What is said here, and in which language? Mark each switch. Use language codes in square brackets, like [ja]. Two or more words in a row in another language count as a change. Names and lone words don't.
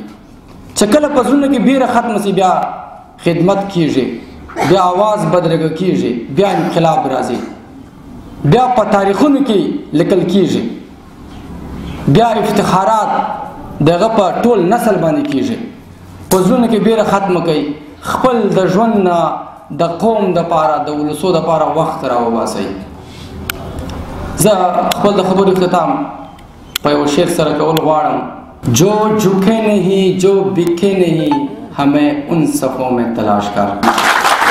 [ps] چې کله په زړونو کې بیره ختم شي، بیا خدمت کیږي، بیا आवाज بدرګه کیږي، بیا انقلاب راځي، بیا په تاریخونو کې لیکل کیږي، بیا افتخارات دغه په ټول نسل باندې کیږي. په زړونو کې بیره ختم کړئ، خپل د ژوند نه د قوم دپاره، د ولسو دپاره وخت راوباسئ. زه خپل د خبرو اختتام په یو شعر سره کول غواړم: [ur] جو جھکے نہیں، جو بکے نہیں، ہمیں ان صفوں میں تلاش کر.